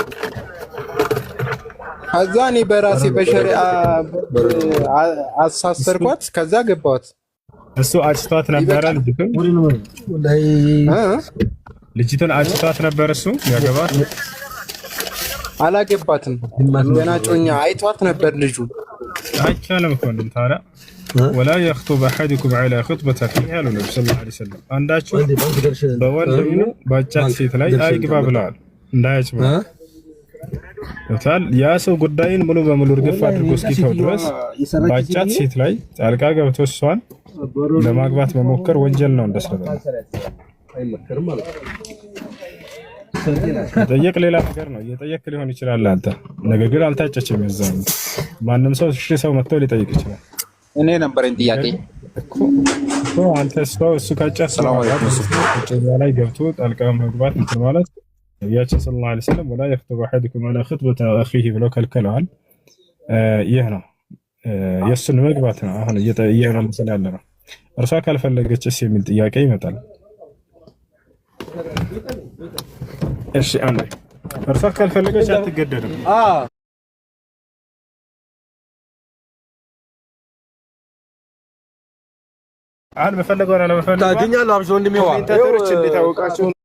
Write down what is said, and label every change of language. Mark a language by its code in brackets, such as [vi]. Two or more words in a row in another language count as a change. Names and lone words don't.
[am] ከዛ እኔ በራሴ በሸሪዓ አሳሰርኳት። ከዛ ገባሁት። እሱ አጭቷት ነበረ ልጅቱን አጭቷት ነበር እሱ ያገባት? አላገባትም። ገና ጮኛ አይቷት ነበር ልጁ። አይቻልም እኮ እንዴ ታዲያ [ar] ولا يخطب احدكم على خطبه اخيه [am] ያሉ ነብዩ [ar] صلى الله عليه وسلم [am] አንዳችሁ በወንድሙ ባጫት ሴት ላይ አይግባ ብለዋል እንዳያጭ ታል ያ ሰው ጉዳይን ሙሉ በሙሉ እርግፍ አድርጎ እስኪተው ድረስ ባጫት ሴት ላይ ጣልቃ ገብቶ እሷን ለማግባት መሞከር ወንጀል ነው እንደሰበበ አይመከርም ማለት ነው። ጠየቅ ሌላ ነገር ነው እየጠየቅ ሊሆን ይችላል አንተ ነገር ግን አልታጨችም ይዛም ማንንም ሰው እሺ ሰው መጥቶ ሊጠይቅ ይችላል እኔ ነበርኝ ጥያቄ እኮ አንተ እሱ ካጫ ሰላም ላይ ገብቶ ጣልቃ መግባት እንትን ማለት ነብያችን [ar] صلى الله عليه وسلم ولا يخطب احدكم على خطبه اخيه [am] ብለው ከልከለዋል ይህ ነው የሱን መግባት ነው አሁን እየጠየቀ ነው ያለ ነው እርሷ ካልፈለገችስ የሚል ጥያቄ ይመጣል እሺ አንዴ እርሷ ካልፈለገች አትገደድም አል በፈለገው እና በፈለገው ታገኛለህ አብሽ ወንድሜዋ ኢንተርኔት እንዲታወቃችሁ